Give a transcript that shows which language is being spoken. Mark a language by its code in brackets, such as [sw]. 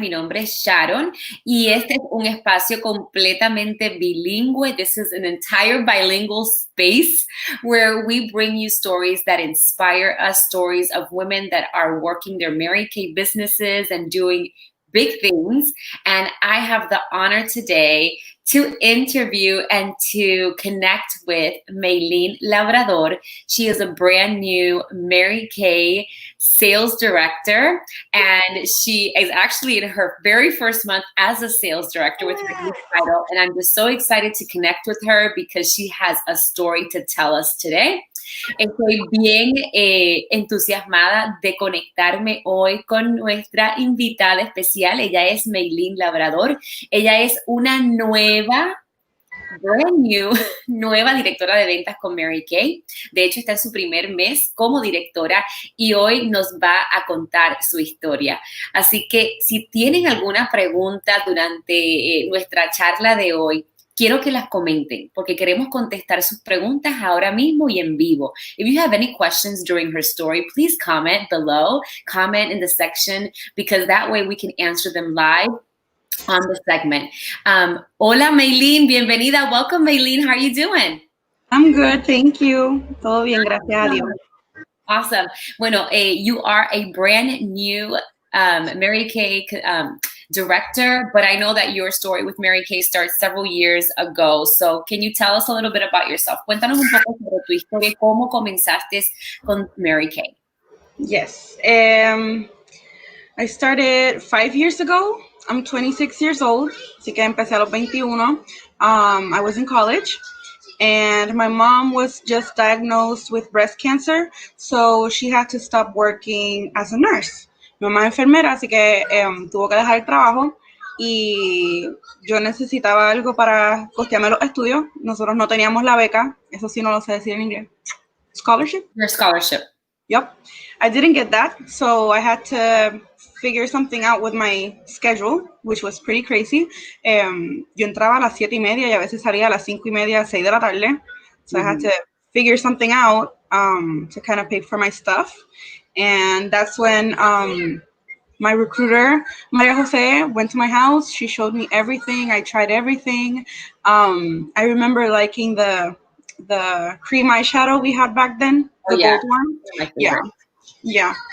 [es] Mi nombre es Sharon y este es un espacio completamente bilingüe. [en] This is an entire bilingual space where we bring you stories that inspire us, stories of women that are working their Mary Kay businesses and doing big things. And I have the honor today to interview and to connect with Mailene Labrador. She is a brand new Mary Kay sales director, and she is actually in her very first month as a sales director with her new title. And I'm just so excited to connect with her because she has a story to tell us today. [es] Estoy bien entusiasmada de conectarme hoy con nuestra invitada especial. Ella es Mailene Labrador. Ella es una [en] brand new, [es] nueva directora de ventas con Mary Kay. De hecho, está en su primer mes como directora y hoy nos va a contar su historia. Así que si tienen alguna pregunta durante nuestra charla de hoy, quiero que las comenten porque queremos contestar sus preguntas ahora mismo y en vivo. [en] If you have any questions during her story, please comment below, comment in the section, because that way we can answer them live on the segment. [es] Hola, Mailene, bienvenida. [en] Welcome, Mailene. How are you doing? I'm good, thank you. [es] Todo bien, gracias a Dios. [en] Awesome. Bueno, you are a brand new Mary Kay director, but I know that your story with Mary Kay started several years ago. So can you tell us a little bit about yourself? [es] Cuéntanos un poco sobre tu historia, cómo comenzaste con Mary Kay. [en] Yes. I started 5 years ago. I'm 26 years old, [es] así que empecé a los 21. [en] I was in college, and my mom was just diagnosed with breast cancer, so she had to stop working as a nurse. [es] Mi mamá es enfermera, así que tuvo que dejar el trabajo y yo necesitaba algo para costearme los estudios. Nosotros no teníamos la beca, eso sí no lo sé decir en inglés. [en] Scholarship? Your scholarship. Yep. I didn't get that, so I had to figure something out with my schedule, which was pretty crazy. [es] Yo entraba a las 7:30 y a veces salía a las 5:30, 6 de la tarde. [en] So I had to figure something out to kind of pay for my stuff. And that's when my recruiter, Maria Jose, went to my house. She showed me everything. I tried everything. I remember liking the cream eyeshadow we had back then, the gold one. Yeah.